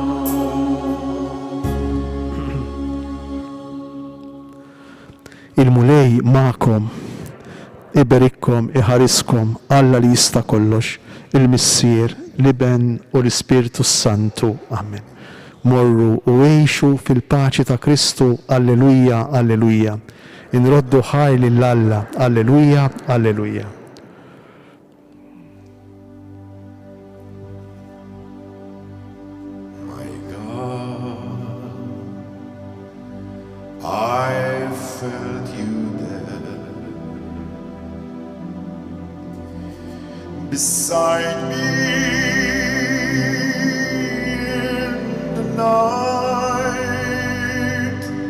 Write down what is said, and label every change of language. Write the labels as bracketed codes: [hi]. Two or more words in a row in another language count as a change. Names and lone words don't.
[mt] Il-mulej ma'kom, iberikkom, iħariskom, Alla li jista' kollox, il-Missier, l-Iben u l-Ispirtu Santu. Amen. Morru u għejxu fil-paċi ta' Kristu. Alleluja, alleluja. Inroddu ħaj lill-Alla. Alleluja, alleluja. [en] My God, I felt you there beside me in the night.